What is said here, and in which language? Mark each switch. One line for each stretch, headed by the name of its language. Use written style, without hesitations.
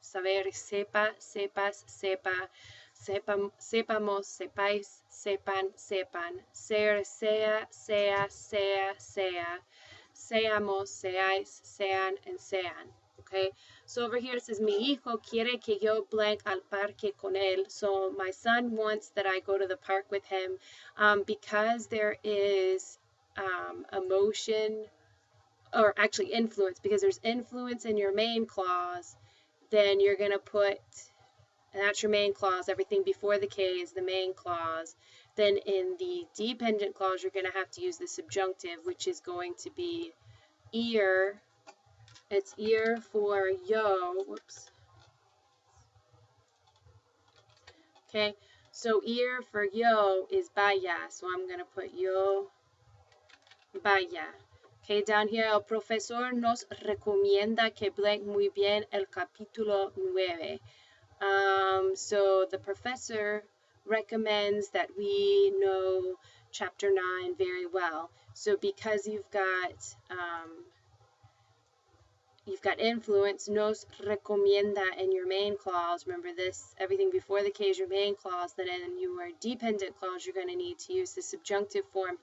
Spanish: Saber is sepa, sepas, sepa, sepamos, sepáis, sepan. Ser, sea, sea. Seamos, seáis, sean, and sean.
English: Okay, so over here it says,
Spanish: mi hijo quiere que yo blank al parque con él.
English: So my son wants that I go to the park with him, because there is emotion, or actually influence, because there's influence in your main clause, then you're going to put, and that's your main clause, everything before the K is the main clause. Then in the dependent clause, you're going to have to use the subjunctive, which is going to be ir. It's ir for yo. Whoops. Okay, so ir for yo is vaya. So I'm going to put
Spanish: yo, vaya. Okay, down here, el profesor nos recomienda que blank muy bien el capítulo 9.
English: So the professor recommends that we know chapter 9 very well. So because you've got influence,
Spanish: nos recomienda
English: in your main clause. Remember this, everything before the K is your main clause. Then in your dependent clause, you're going to need to use the subjunctive form.